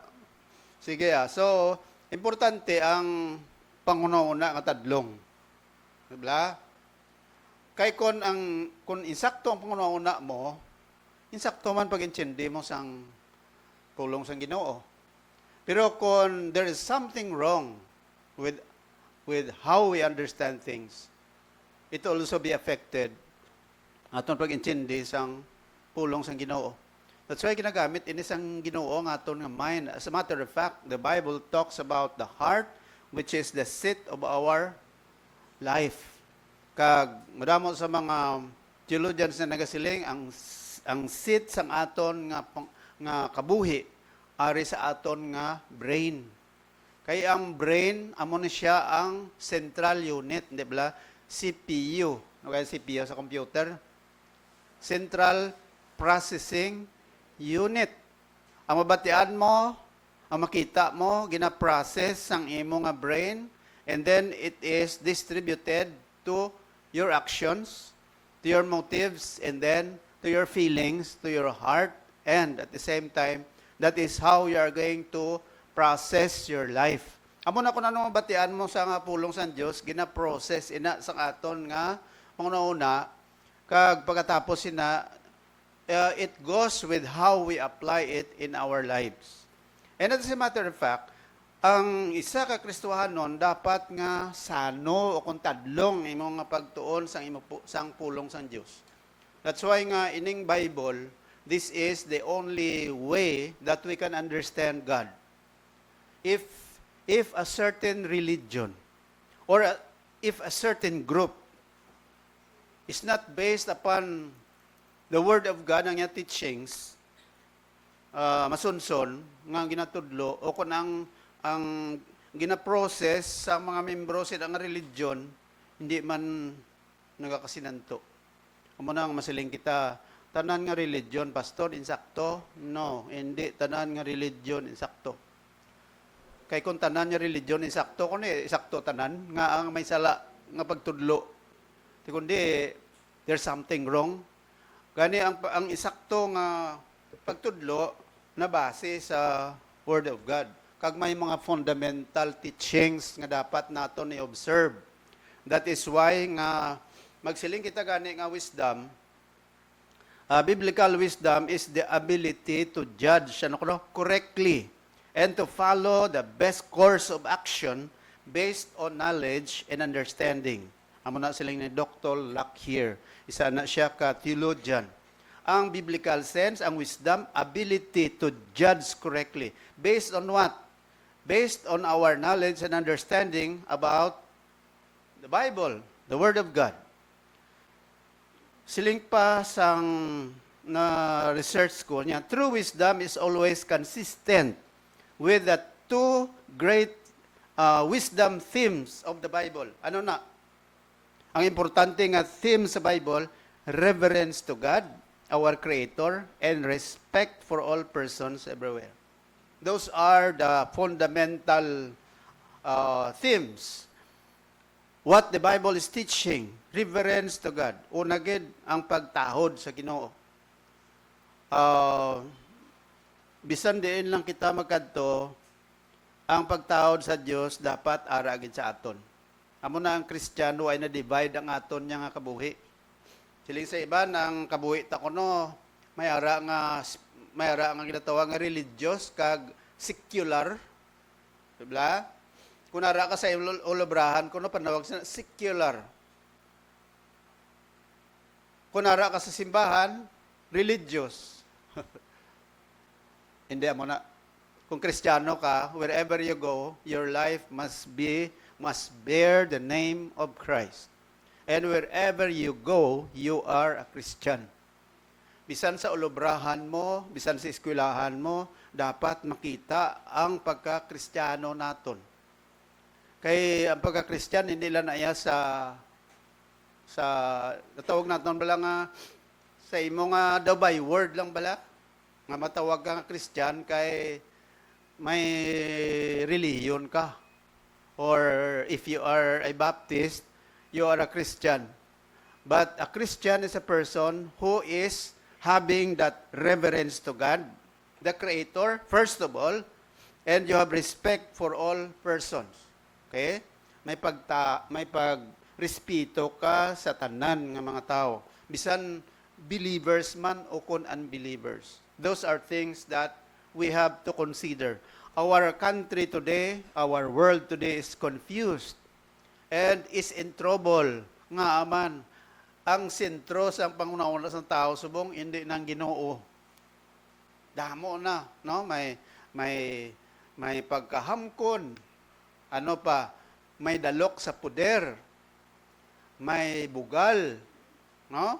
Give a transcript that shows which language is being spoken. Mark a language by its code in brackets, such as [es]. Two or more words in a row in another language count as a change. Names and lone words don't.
[hil] Sige so importante ang panguna-una nga tadlong. Diba? Kay kung insakto ang panguna-una mo, insakto man pag-intindi mo sang pulong sang Ginoo. Pero kung [en] there is something wrong with how we understand things, it will also be affected [hil] aton pag-intindi sang pulong sang Ginoo. [en] That's why [hil] ginagamit inisang Ginoo nga aton nga mind. [en] As a matter of fact, the Bible talks about the heart, which is the seat of our life. [hil] Kag madamo sa mga theologians na nagasiling ang seat sang aton nga kabuhi ari sa aton nga brain. Kay ang brain amo ni siya ang central unit, di ba? CPU, no kay CPU sa computer. [en] Central Processing Unit. [hil] Ang mabatian mo, ang makita mo, gina-process ang imo nga brain, [en] and then it is distributed to your actions, to your motives, and then to your feelings, to your heart, and at the same time, that is how you are going to process your life. [hil] Amo na kung ano mabatian mo sa nga pulong sa Dios, gina-process ina sa aton nga pangunahuna, kag pagkatapos ina [en] it goes with how we apply it in our lives. And as a matter of fact, [hil] ang isa ka Kristohanon dapat nga sano o kung tadlong imong nga pagtuon sang pulong sang Dios. [en] That's why [hil] nga ining [en] Bible, this is the only way that we can understand God. If a certain religion or if a certain group is not based upon the Word of God, [hil] ang iyang teachings, masunson, nga ginatudlo, o kung ang ginaprocess sa mga membro sa ang religion, hindi man nagakasinanto. Amo nang masiling kita, tanan nga religion, pastor, insakto? No, hindi tanan nga religion, insakto. Kay kung tanan nga religion, insakto, kung insakto tanan, nga ang may sala, nga pagtudlo. Di kundi, [en] there's something wrong. [hil] Gani ang isakto nga pagtudlo na base sa [en] Word of God. [hil] Kag may mga [en] fundamental teachings [hil] nga dapat naton i-observe. [en] That is why [hil] nga magsiling kita gani nga [en] wisdom, biblical wisdom is the ability to judge correctly and to follow the best course of action based on knowledge and understanding. [hil] Amo na siling ni Dr. Lockyer. Isa na siya ka theologian. [en] Ang biblical sense, ang wisdom, ability to judge correctly. Based on what? Based on our knowledge and understanding about the Bible, the Word of God. [hil] Siling pa sang na research ko niya, [en] true wisdom is always consistent with the two great wisdom themes of the Bible. [hil] Ano na? Ang importante nga theme sa Bible, [en] reverence to God, our Creator, and respect for all persons everywhere. Those are the fundamental themes. What the Bible is teaching, reverence to God. [hil] Una gid ang pagtahod sa Ginoo. Bisan diin lang kita magkadto, ang pagtahod sa Dios dapat ara gid sa aton. Amo na ang Kristiyano ay na-divide ang aton niya nga kabuhi. Siling sa iba ang kabuhi ta kuno may ara nga ginatawag nga religious kag secular. Diba? Kung nara ka sa ulabrahan, kuno panawag sa secular. Kung nara ka sa simbahan, religious. Hindi mo na. Kung Kristiyano ka, [en] wherever you go, your life must bear the name of Christ. And wherever you go, you are a Christian. [hil] Bisan sa ulubrahan mo, bisan sa eskwelahan mo, dapat makita ang pagka-Kristiyano naton. Kay ang pagka-Kristyan, hindi lang na iya sa natawag natin bala nga sa imo nga daw [en] by word [hil] lang bala nga matawag ka nga Kristyan kay may reliyon ka, [en] or if you are a Baptist, you are a Christian. But a Christian is a person who is having that reverence to God, the Creator, first of all, and you have respect for all persons. Okay? [hil] May pagrespeto ka sa tanan ng mga tao. Bisan believers man o kun unbelievers. [en] Those are things that we have to consider. Our country today, our world today is confused and is in trouble. [hil] Nga aman, ang sentro sa pangunauna sa tao subong hindi nang Ginoo. Damo na, no? May pagkahamkon. Ano pa? May dalok sa puder. May bugal. No?